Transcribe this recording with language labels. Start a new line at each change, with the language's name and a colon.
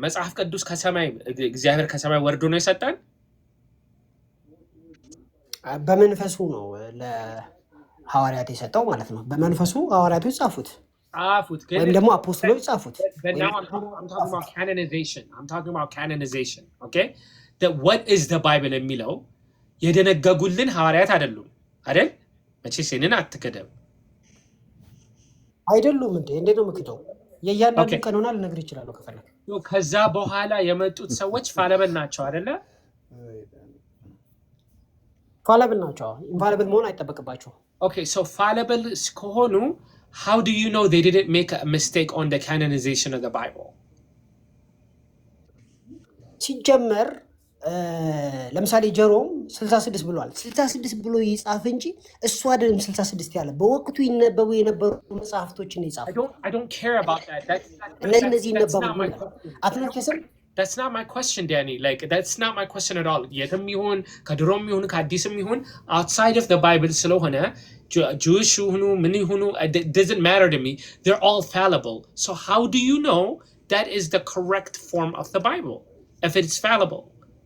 Amharic: መጽሐፍ ቅዱስ ከሰማይ እግዚአብሔር ከሰማይ ወርዶ ነው የሰጠን? በመንፈሱ ነው ለሐዋርያት የሰጠው ማለት ነው። በመንፈሱ ሐዋርያቶች ጻፉት ወይም ደግሞ አፖስቶሎች ጻፉት።
English: But now I'm talking about canonization. I'm talking about canonization. Okay? That what is the Bible
Amharic: የሚለው የደነገጉልን ሐዋርያት አይደሉም አይደል? መቼስ ይሄንን አትከደም አይደሉም እንዴ? እንዴት ነው የምክደው? የእያንዳንዱ ቀኖና ልነግርህ እችላለሁ ከፈለክ። ከዛ በኋላ የመጡት ሰዎች ፋለብል ናቸው አይደለ? ፋለብል ናቸው። ኢንፋለብል መሆን አይጠበቅባቸው።
English: Okay, so fallible
Amharic: ከሆኑ
English: how do you know they didn't make a mistake on the canonization of the Bible?
Amharic: ሲጀመር ለምሳሌ ጀሮም 66 ብሏል። 66 ብሎ ይጻፍ እንጂ እሱ አይደለም 66 ያለ በወቅቱ ይነበቡ የነበሩ መጽሐፍቶችን ይጻፍ።
English: I don't care about that.
Amharic: እነዚህ ይነበቡ አትነከሰም።
English: That's not my question, Danny. Like that's not my question at all.
Amharic: የትም ይሁን ከድሮም ይሁን ከአዲስም ይሁን
English: outside of the Bible
Amharic: ስለሆነ Jewish ይሁኑ ምን ይሁኑ
English: it doesn't matter to me. They're all fallible. So how do you know that is the correct form of the Bible if it's fallible?